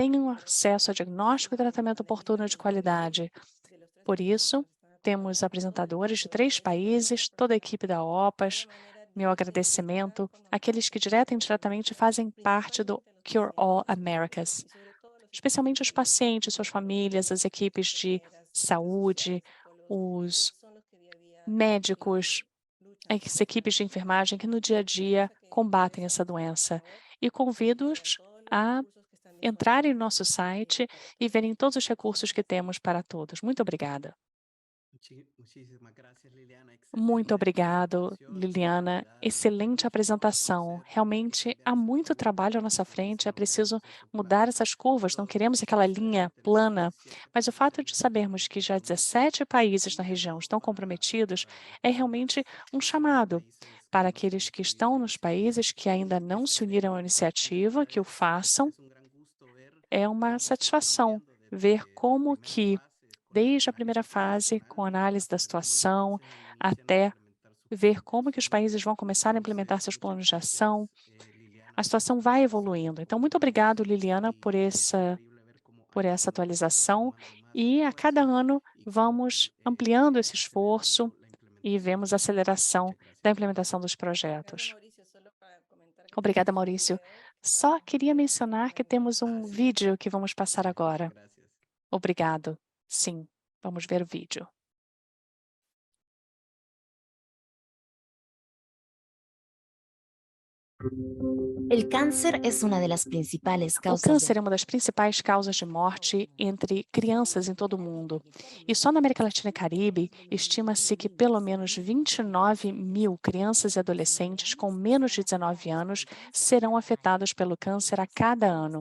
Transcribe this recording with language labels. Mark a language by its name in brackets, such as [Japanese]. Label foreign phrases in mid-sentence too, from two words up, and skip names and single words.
[Portuguese] um acesso a diagnóstico e tratamento oportuno de qualidade Por isso, temos apresentadores de 3 países, toda a equipe da OPAS, meu agradecimento àqueles que direta e indiretamente fazem parte do Cure All Americas, especialmente os pacientes, suas famílias, as equipes de saúde, os médicos, as equipes de enfermagem que no dia a dia combatem essa doença. E convido-os a entrarem no nosso site e verem todos os recursos que temos para todos. Muito obrigada. [Spanish] Muchísimas gracias, Liliana. [Portuguese] Muito [Spanish] Excelente [Portuguese] obrigado, [Spanish] presentación, Liliana. oportunidad [Portuguese] Excelente [Spanish] para [Portuguese] apresentação. [Spanish] conocer [Portuguese] Realmente há [Spanish] líderes de [Portuguese] muito [Spanish] salud [Portuguese] trabalho à [Spanish] y [Portuguese] nossa [Spanish] cómo [Portuguese] frente, é [Spanish] están [Portuguese] preciso [Spanish] moviéndose sus [Portuguese] mudar [Spanish] planes. [Portuguese] essas curvas, não [Spanish] Los [Portuguese] queremos aquela linha [Spanish] 17 de los [Portuguese] plana. [Spanish] 27 [Portuguese] Mas o [Spanish] países [Portuguese] fato [Spanish] en [Portuguese] de [Spanish] el mundo [Portuguese] sabermos que já [Spanish] actualmente [Portuguese] 17 países na [Spanish] están [Portuguese] região [Spanish] liderando [Portuguese] estão comprometidos [Spanish] para [Portuguese] é [Spanish] buscar [Portuguese] realmente um [Spanish] los [Portuguese] chamado [Spanish] países que [Portuguese] para [Spanish] aún no se han [Portuguese] aqueles que [Spanish] incluido [Portuguese] estão [Spanish] en [Portuguese] nos [Spanish] este [Portuguese] países que ainda não se uniram à [Spanish] en esta [Portuguese] iniciativa, que o [Spanish] red. [Portuguese] façam. [Spanish] Es un gran gusto ver [Portuguese] É uma [Spanish] cómo se está [Portuguese] satisfação [Spanish] moviendo [Portuguese] ver [Spanish] desde la [Portuguese] como [Spanish] primera [Portuguese] que, [Spanish] fase con el [Portuguese] desde a [Spanish] análisis [Portuguese] primeira fase, com [Spanish] operacional [Portuguese] análise da [Spanish] hasta ver cómo los [Portuguese] situação, [Spanish] países inician a [Portuguese] até [Spanish] implementar sus [Portuguese] ver [Spanish] planes de [Portuguese] como que os [Spanish] acción. [Portuguese] países vão começar a implementar [Spanish] Entonces, [Portuguese] seus [Spanish] muchas [Portuguese] planos de ação. [Spanish] gracias, Liliana, [Portuguese] A [Spanish] por [Portuguese] situação [Spanish] toda [Portuguese] vai [Spanish] esa [Portuguese] evoluindo. Então, muito [Spanish] información [Portuguese] obrigado, Liliana, por [Spanish] y es increíble ver cómo [Portuguese] essa [Spanish] año con año vamos [Portuguese] atualização. [Spanish] sumando más [Portuguese] E a cada [Spanish] esfuerzos [Portuguese] ano [Spanish] y cómo [Portuguese] vamos ampliando esse esforço [Spanish] acelerando la [Portuguese] e [Spanish] implementación de [Portuguese] vemos a [Spanish] los proyectos. [Portuguese] aceleração [Spanish] Muchas [Portuguese] da [Spanish] gracias. [Portuguese] implementação dos projetos. Obrigada, Maurício. Só queria mencionar que temos um [Spanish] Sí, [Portuguese] vídeo que vamos passar [Spanish] sí, muchas [Portuguese] agora. [Spanish] gracias. [Portuguese] Obrigado. Sim, vamos ver o vídeo. [Spanish] El cáncer es una de las principales [Portuguese] O [Spanish] causas de [Portuguese] câncer é uma das principais causas de morte entre crianças em todo o mundo. E só na América Latina e Caribe, estima-se que pelo menos 29 mil crianças e adolescentes com menos de 19 anos serão afetados pelo câncer a cada ano.